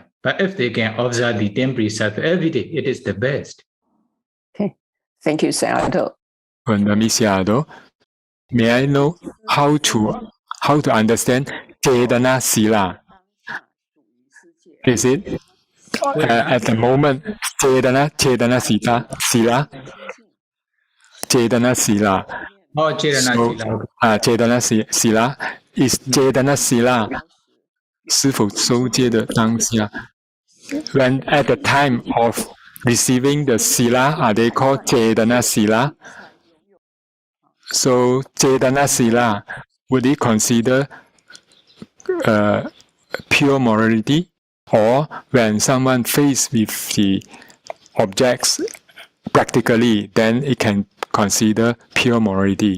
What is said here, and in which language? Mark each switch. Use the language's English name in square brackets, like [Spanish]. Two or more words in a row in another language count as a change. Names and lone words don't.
[English] But if they can observe the 10 precepts every day, it is the best. Okay. Thank you, Sayadaw. Sayadaw. may I know how to understand Chetana Sila? Is it at the moment Chetana Sila? Chetana Sila. Oh, Chetana Sila. Chetana Sila is Chetana Sila [Chinese] 是否收戒的当下 [English] when at the time of receiving the sila, are they called Chetana Sila? So Chetana Sila, would it consider pure morality? Or when someone faced with the objects practically, then it can consider pure morality.